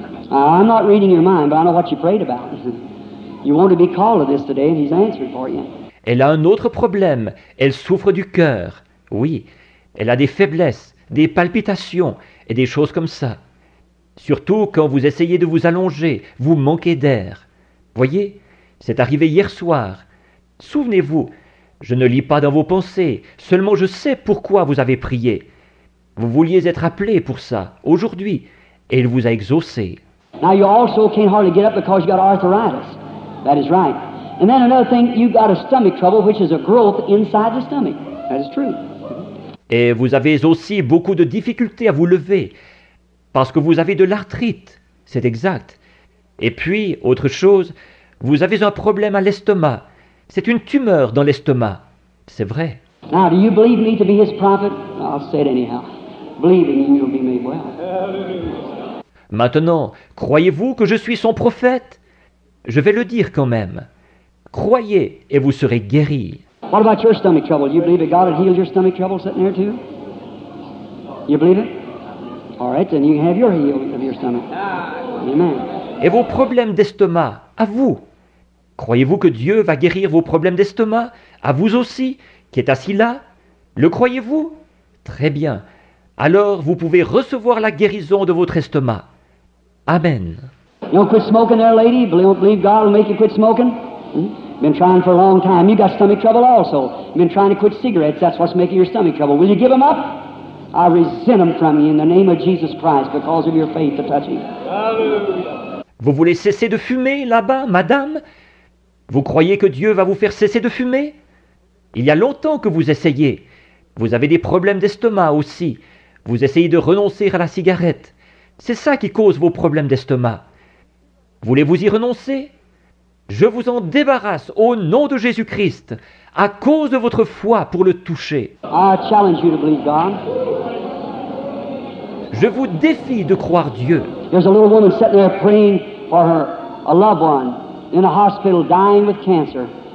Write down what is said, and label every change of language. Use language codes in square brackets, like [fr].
[en] I'm not reading your mind, but I know what you prayed about. You want to be called to this today, and He's answered for you. [fr] Elle a un autre problème. Elle souffre du cœur. Oui, elle a des faiblesses, des palpitations et des choses comme ça. Surtout quand vous essayez de vous allonger, vous manquez d'air. Voyez, c'est arrivé hier soir. Souvenez-vous, je ne lis pas dans vos pensées, seulement je sais pourquoi vous avez prié. Vous vouliez être appelé pour ça, aujourd'hui, et il vous a exaucé. [en] Now you also can't hardly get up because you got arthritis. That is right. And then another thing, you've got a stomach trouble, which is a growth inside the stomach. That is true. [fr] Et vous avez aussi beaucoup de difficultés à vous lever, parce que vous avez de l'arthrite, c'est exact. Et puis, autre chose, vous avez un problème à l'estomac. C'est une tumeur dans l'estomac. C'est vrai. [en] Now, do you believe me to be his prophet? I'll say it anyhow. Believing and you'll be made well. [fr] Maintenant, croyez-vous que je suis son prophète? Je vais le dire quand même. Croyez et vous serez guéris. [en] What about your stomach trouble? You believe that God had healed your stomach trouble sitting there too? You believe it? All right, then you can have your healing of your stomach. Amen. [fr] Et vos problèmes d'estomac, à vous. Croyez-vous que Dieu va guérir vos problèmes d'estomac, à vous aussi, qui êtes assis là? Le croyez-vous? Très bien. Alors vous pouvez recevoir la guérison de votre estomac. Amen. [en] You don't quit smoking there, lady? Believe God will make you quit smoking? Been trying for a long time. You got stomach trouble also. Been trying to quit cigarettes. That's what's making your stomach trouble. Will you give them up? I resent them from you in the name of Jesus Christ because of your faith to touch him. [fr] Vous voulez cesser de fumer là-bas, madame? Vous croyez que Dieu va vous faire cesser de fumer? Il y a longtemps que vous essayez. Vous avez des problèmes d'estomac aussi. Vous essayez de renoncer à la cigarette. C'est ça qui cause vos problèmes d'estomac. Voulez-vous y renoncer? Je vous en débarrasse au nom de Jésus-Christ, à cause de votre foi pour le toucher. [en] I challenge you to believe God. [fr] Je vous défie de croire Dieu. [en] There's a little woman sitting there praying for a loved one in a hospital dying with cancer.